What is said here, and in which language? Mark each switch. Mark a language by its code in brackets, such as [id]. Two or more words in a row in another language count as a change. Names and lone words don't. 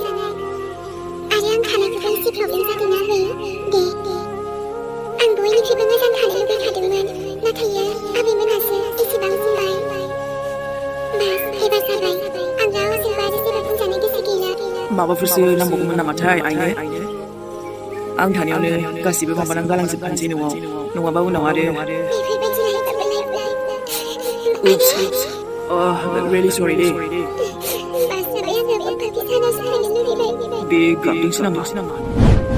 [brx] आरो आं खानायखौबो एसे प्रब्लेम जादोंना है दे आं बयनिख्रुइबो मोजां थानो लुबैखादोंमोन नाथाय आबैमोनहासो एसेबां बुंबाय बास एबार जाबाय आं रावजोंबो आरो जेबो बुंजानो गोसो गैला माबाफोरसो नांबावगौमोन नामाथाय आइनो आं थानायावनो गासिबो माबानानै गालांजोबखानोसै न'आव नङाबा उनाव आरो बेफोरबायदि रायजाबालाय [en] Oops. Oh, really sorry deh. [brx] बास जाबाय आङो पापि सानाव सालायनो लुबैबाय Big गाबदोंसो नामा?